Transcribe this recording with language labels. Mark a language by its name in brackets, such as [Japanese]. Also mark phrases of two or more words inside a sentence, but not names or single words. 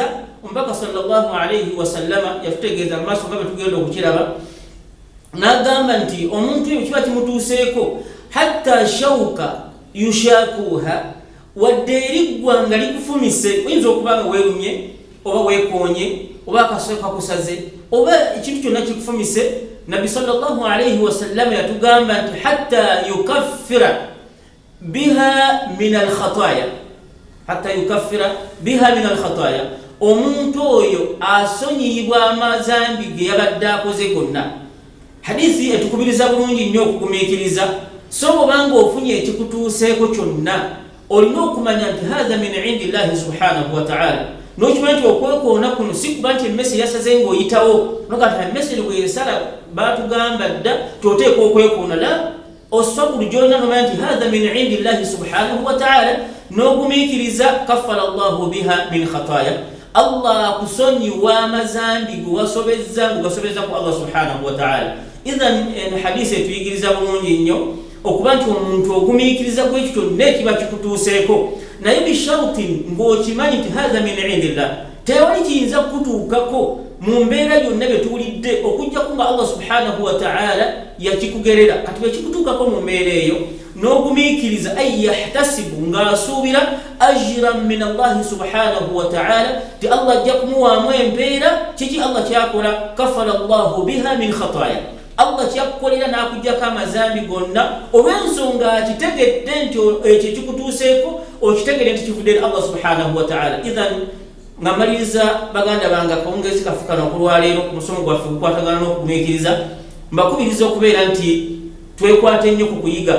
[Ganda] Omubaka [Arabic] صلى الله عليه وسلم [Ganda] yatutegeeza mu maaso nga bwe tugenda okukiraba, n'agamba nti omuntu oyo kiba kimutuuseeko [Arabic] حتى الشوكة يشاكها, [Ganda] wadde eriggwa nga likufumise. Oyinza okuba nga weerumye oba weekoonye oba akasooka kakusaze oba ekintu kyonna kikufumise. Nabbi [Arabic] صلى الله عليه وسلم [Ganda] yatugamba nti [Arabic] حتى يكفر بها من الخطايا, حتى يكفر بها من الخطايا, [Ganda] omuntu oyo asonyiyibwa amazambi ge yabadde akoze gonna. Hadisi etukubiriza bulungi nnyo okugumiikiriza. So bw'obanga ofunye ekikutuuseeko kyonna olina okumanya nti [Arabic] هذا من عند الله سبحانه و تعالى. [Ganda] N'okimanya nti okwekoona kuno si kuba nti emmese yasaze ng'oyitawo noga nti emmese eno bw'esala baatugamba dda toteeka okwekoona. La, osabulu gy'olina nomanya nti [Arabic] هذا من عند الله سبحانه و تعالى, [Ganda] n'ogumiikiriza [Arabic] كفر الله بها من خطايا. [Ganda] Allah akusonyiwa amazambi ge wasobezza ng'ogasobezza ku Allah [Arabic] سبحانه و تعالى. [Ganda] Idhan hadisi etuyigiriza bulungi nnyo okuba nti omuntu ogumiikiriza ku ekyo kyonna ekiba kikutuuseeko, naye bisharutin ng'okimanyi nti [Arabic] هذا من عند الله. [Ganda] Tewali kiyinza kutuukako mu mbeera yonna bye tuwulidde okuggyako nga Allah [Arabic] سبحانه و تعالى [Ganda] yakikugerera. Kati bwe kikutuukako mu mbeera eyo n'ogumiikiriza, [Arabic] أي يحتسب [Ganda] ng'asuubira [Arabic] أجرا من الله سبحانه و تعالى, [Ganda] ti Allah ajja kumuwaamu empeera. Kiki Allah kyakola? [Arabic] كفر الله بها من خطايا, [Ganda] Allah kyakukolera n'akuggyako amazambi gonna olw'ensonga akitegedde nti ekyo kikutuuseeko, okitegedde nti kivudde Allah [Arabic] سبحانه و تعالى. [Ganda] Idhan nga maliriza baganda bange akawungeezi kaffe kano okulwaleero ku musomo gwaffe gukwatagana n'okugumiikiriza, mbakubiriza okubeera nti twekwate nnyo ku kuyiga.